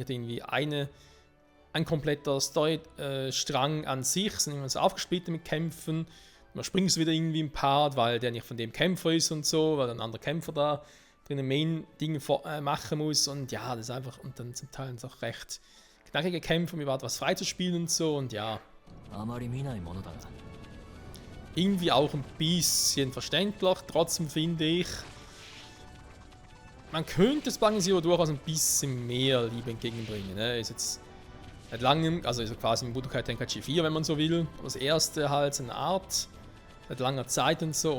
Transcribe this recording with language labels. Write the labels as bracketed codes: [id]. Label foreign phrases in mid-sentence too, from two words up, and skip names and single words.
[de] Nicht irgendwie ein kompletter Story-Strang an sich, sondern immer so aufgesplittet mit Kämpfen. Man springt wieder irgendwie im Part, weil der nicht von dem Kämpfer ist und so, weil ein anderer Kämpfer da drinnen Main-Dinge machen muss. Und ja, das ist einfach, und dann zum Teil auch recht knackige Kämpfe, um überhaupt was freizuspielen und so. Und ja, [ja] あまり見ないものだが [de] irgendwie auch ein bisschen verständlich. Trotzdem finde ich, man könnte Sparking Zero durchaus ein bisschen mehr Liebe entgegenbringen. Ne? Ist jetzt seit langem, also ist quasi ein Budokai Tenkaichi 4, wenn man so will. Das erste halt eine Art, seit langer Zeit und so.